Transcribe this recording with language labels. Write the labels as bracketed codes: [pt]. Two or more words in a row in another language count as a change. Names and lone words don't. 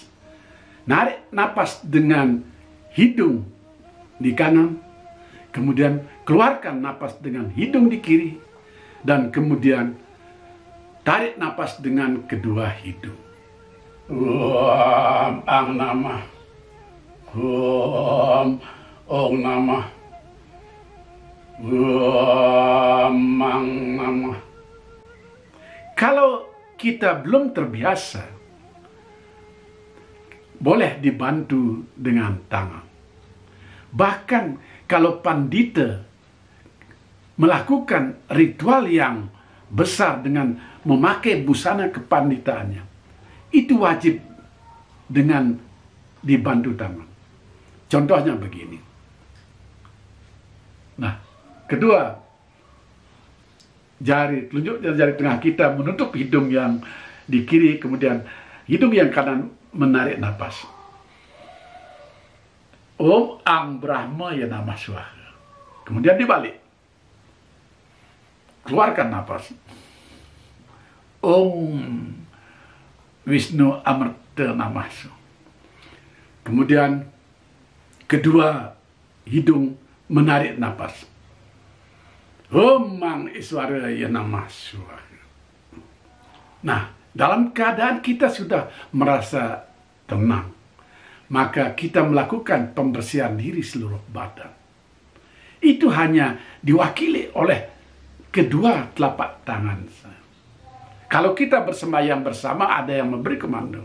[id] Narik napas dengan hidung di kanan, kemudian keluarkan napas dengan hidung di kiri, dan kemudian tarik napas dengan kedua hidung. [sa] Ang namah. Ong namah. Mang namah. [id] Kalau kita belum terbiasa, boleh dibantu dengan tangan. Bahkan kalau pandita melakukan ritual yang besar dengan memakai busana kepanditaannya, itu wajib dengan dibantu tangan. Contohnya begini. Nah, kedua, jari telunjuk dan jari tengah kita menutup hidung yang di kiri, kemudian hidung yang kanan menarik napas. [sa] Om Ang Brahma ya namah swaha. [id] Kemudian dibalik. Keluarkan napas. [sa] Om Wisnu Amrta namah swaha. [id] Kemudian kedua hidung menarik napas. [sa] Om Mang Iswara ya namah swaha. [id] Nah, dalam keadaan kita sudah merasa tenang, maka kita melakukan pembersihan diri seluruh badan. Itu hanya diwakili oleh kedua telapak tangan. Kalau kita bersembahyang bersama, ada yang memberi komando.